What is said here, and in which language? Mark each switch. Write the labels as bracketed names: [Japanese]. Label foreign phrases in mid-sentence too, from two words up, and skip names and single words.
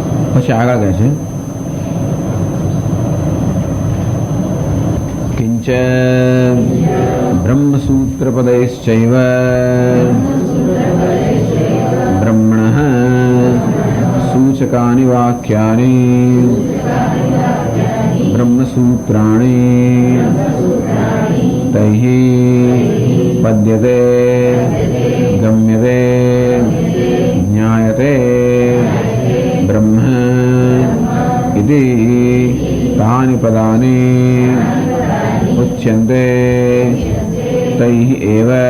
[Gujarati] પછી આગળ કહે છે [Sanskrit] किंच ब्रह्मसूत्रपदैश्चैव ब्रह्मणः सूचकानि वाक्यानि ब्रह्मसूत्राणि तैः पद्यते गम्यते ज्ञायते ब्रह्म इति तानि पदानि उच्यन्ते तैः एव